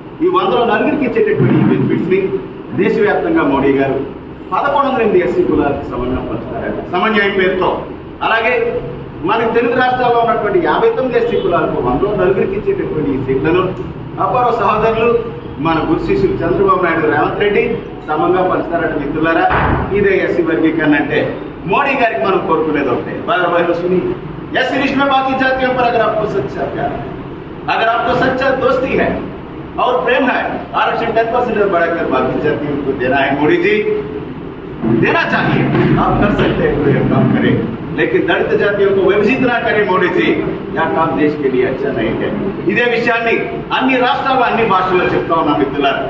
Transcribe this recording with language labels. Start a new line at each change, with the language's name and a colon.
Telugu: ఈ 100లో 4కి ఇచ్చేటటువంటి ఈ బెనిఫిట్స్ ని దేశవ్యాప్తంగా మోడీ గారు 1108 ఎస్సీ కులాలకు సమన్వయం పేరుతో, అలాగే మనకి తెలుగు రాష్ట్రాల్లో ఉన్నటువంటి 59 ఎస్సీ కులాలకు 100లో 4కి ఇచ్చేటటువంటి ఈ సీట్లను అపర సహోదరులు మన గురు శిష్యులు చంద్రబాబు నాయుడు, రేవంత్ రెడ్డి సమంగా పంచుతారట మిత్రులారా. ఇదే ఎస్సీ వర్గీకరణ అంటే మోడీ గారికి మనం కోరుకునేది ఒకటే,
Hindi: एससी लिस्ट में बाकी जातियों पर अगर आपको सच्चा प्यार, अगर आपको सच्चा दोस्ती है और प्रेम है, आरक्षण 10% बढ़ाकर बाकी जातियों को देना है। मोदी जी देना चाहिए, आप कर सकते हैं, कोई काम करें, लेकिन दलित जातियों को विभजित ना करें मोदी जी, यह काम देश के लिए अच्छा नहीं है।
Telugu: ఇదే విషయాన్ని అన్ని రాష్ట్రాల్లో అన్ని భాషల్లో చెప్తా ఉన్నాం మిత్రులారా.